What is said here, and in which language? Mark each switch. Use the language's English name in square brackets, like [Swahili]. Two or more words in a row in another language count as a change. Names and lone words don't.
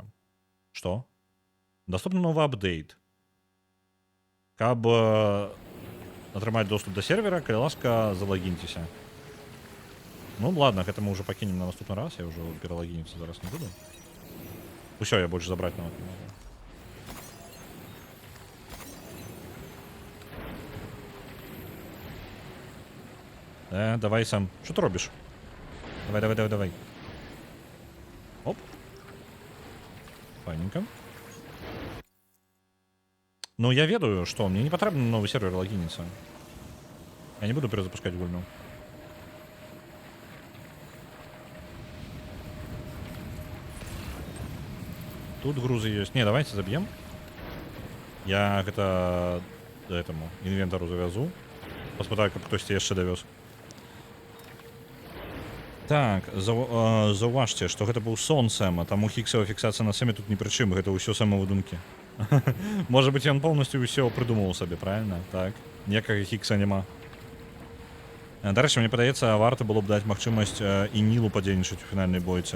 [Belarusian] Што? Доступны новы апдейт. Каб атрымаць доступ до сервера, калі ласка, залогіньтеся. Ну ладно, гэта мы уже пакінем на наступны раз, я уже пералагініцца зараз не буду. Усё, я больше забраць нават не могу. [Ukrainian] Давай сам. Що ти робиш? Давай. Оп. [Belarusian] Файненько. Ну, я ведаю, [Russian] что мне не потрібно новый сервер логиниться. Я не буду перезапускать гульну. Тут грузы есть. Не, давайте забьем. Я это этому инвентару завязу. Посмотрю, как кто-то еще довез. [Belarusian] Так, заўважце, што гэта быў сон Сэма, таму хіксава фіксацыя на Сэме тут ні пры чым, гэта ўсё Сэма выдумкі. Можа быць, ён поўнасцю ўсё прыдумаў сабе, правильно? Так, ніякага хікса няма. Дарэчы, мне падаецца, варта было б даць магчымасць і Нілу падзейнічаць у фінальнай бойцы.